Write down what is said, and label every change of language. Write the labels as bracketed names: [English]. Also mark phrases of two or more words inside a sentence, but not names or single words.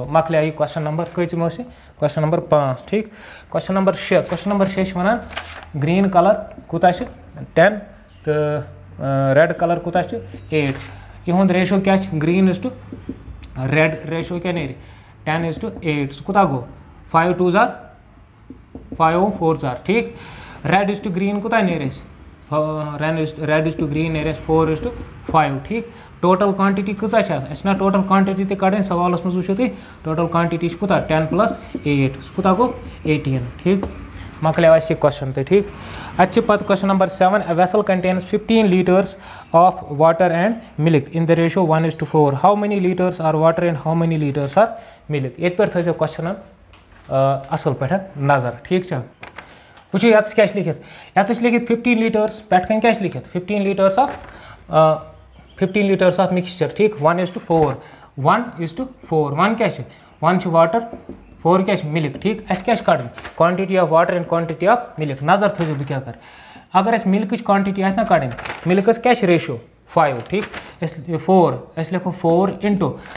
[Kashmiri] मकले यह [English] question number [Kashmiri] कम [English] question number [Kashmiri] 5, ठीक। [English] question number 6. question number [Kashmiri] 6 वन [English] green colour [Kashmiri] कुता 10 तो [English] red colour [Kashmiri] कुता 8। इहुंद रेशियो क्या? [English] green is to red [Kashmiri] रेशियो क्या नेर 10:8 सह कुता गो 5 [English] 2s are 5 4s are, [Kashmiri] ठीक। [English] red is to green [Kashmiri] कुता नेर [English] red is to green [Kashmiri] नेर 4:5, ठीक। [English] total quantity [Kashmiri] कसा ना [English] total quantity [Kashmiri] ते कड़े सवालस मज वो तुम [English] total quantity [Kashmiri] कुता 10 + 8 कुता गो 18, ठीक। मकले यह क्वेश्चन तो, ठीक। पे [English] question number [Kashmiri] 7। [English] A vessel contains 15 liters of water and milk in the ratio 1:4. How many liters are water and how many liters are milk? [Kashmiri] ये पे थो क्वेश्चन असल पे नजर, ठीक। वो ये क्या लिखित? ये लिखित [English] 15 litres [Kashmiri] पे क्या लिखित [English] 15 litres of mixture, [Kashmiri] ठीक। 1:4 1 क्या 1 वाटर 4 क्या मिल्क ठीक अस क्या कड़न [English] quantity of water and quantity of milk [Kashmiri] नजर थो बह क्या कर अगर अस [English] milk quantity [Kashmiri] ना कड़न मिल्कस क्या रेशियो 5 ठीक 4 अस लिखो 4 इंटू